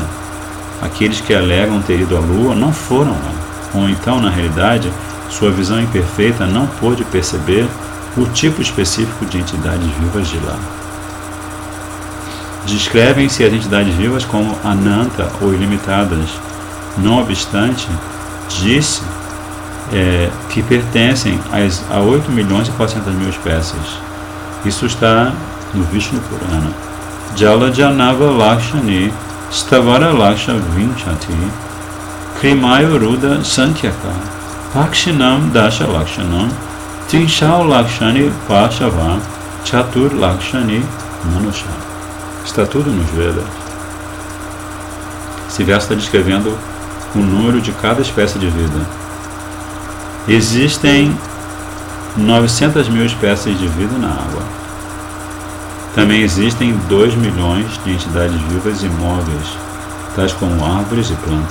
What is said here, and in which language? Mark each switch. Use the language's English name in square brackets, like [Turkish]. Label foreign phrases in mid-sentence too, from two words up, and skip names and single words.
[Portuguese] Aqueles que alegam ter ido à Lua não foram lá, ou então, na realidade, sua visão imperfeita não pôde perceber o tipo específico de entidades vivas de lá. Descrevem-se as entidades vivas como ananta ou ilimitadas. Não obstante, disse que pertencem a 8.400.000 espécies. Isso está no Vishnu Purana. [Sanskrit] जल जनव लक्षाणि स्थावर लक्ष विंशति कृमयो रुद्र संख्यक पक्षिणाम् दश लक्षणम् त्रिंशल् लक्षाणि पशवः चतुर् लक्षाणि मानुषाः. [Portuguese] Está tudo nos Vedas. Esse verso está descrevendo o número de cada espécie de vida. Existem 900.000 espécies de vida na água. Também existem 2 milhões de entidades vivas imóveis, tais como árvores e plantas.